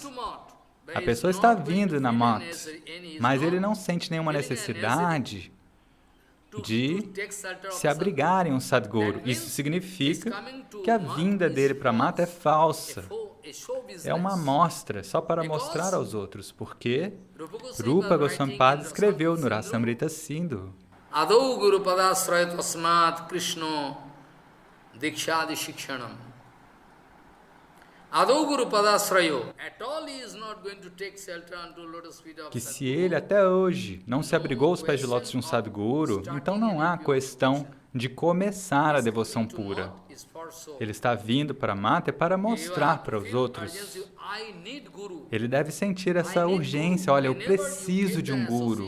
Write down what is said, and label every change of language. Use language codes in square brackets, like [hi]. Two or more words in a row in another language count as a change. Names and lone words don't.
[pt] A pessoa está vindo na Mat, mas ele não sente nenhuma necessidade de se abrigar em um Sadguru. Isso significa que a vinda dele para a Mata é falsa. É uma amostra, só para mostrar aos outros. Porque Rupa Goswami Pada escreveu no Rasamrita Sindhu: [sa] Adau Guru Padasraya Tasmat Krishna Dikshadi Shikshanam. Adau Guru Padasraya. [pt] Que se ele até hoje não se abrigou aos pés de lótus de um Sadguru, então não há questão de começar a devoção pura. Ele está vindo para a Mata para mostrar para os outros. Ele deve sentir essa urgência, olha, eu preciso de um Guru.